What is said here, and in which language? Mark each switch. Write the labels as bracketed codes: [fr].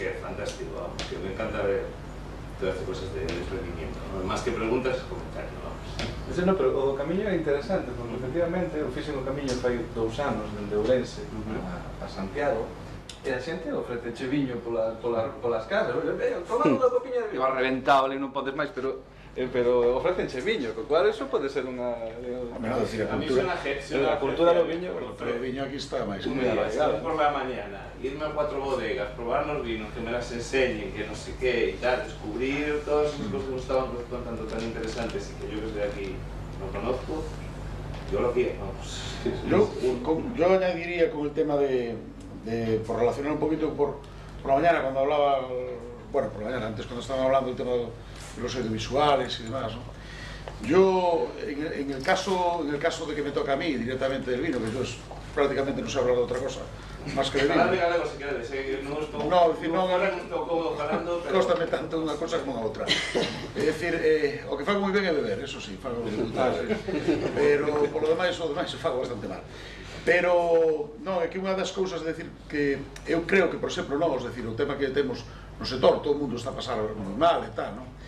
[gl] que é fantástico, vamos, que me encanta ver todas as cosas de emprendimiento, ¿no? [es] Más que preguntas, es comentario, vamos. [gl] Ese no, pero o camiño é interesante, porque efectivamente eu fixen o camiño fai 2 anos dende Ourense a Santiago, e a xente ofrece viño polas casas, tomando unha copiña de viño, va reventado ali, non podes máis, pero ofrecen viño, co cual eso pode ser unha... [es] A mí [gl] a cultura do viño... Pero o viño aquí está máis. [es] Un día, salir por la mañana, irme a 4 bodegas, probar los vinos, que me las enseñen, que no sé qué y tal, descubrir todas esas cosas que nos estaban contando tan interesantes y que yo desde aquí no conozco, yo lo quiero, vamos. Yo añadiría con el tema por relacionar un poquito por la mañana cuando hablaba, bueno, por la mañana, antes cuando estaban hablando del tema de los audiovisuales y demás, ¿no? Yo, en el caso de que me toca a mí directamente del vino, que yo prácticamente no sé hablar de otra cosa, más que de vino. [gl] Galego, se quede, non estou cómodo falando, pero... Cóstame tanto unha cosa como a outra. É dicir, o que fago moi ben é beber, eso sí, fago moi ben, pero polo demais, o demais fago bastante mal. Pero, non, é que unha das cousas, é dicir, que eu creo que, por exemplo, nós, decir, o tema que temos no sector, todo o mundo está a pasar moi mal e tal, non?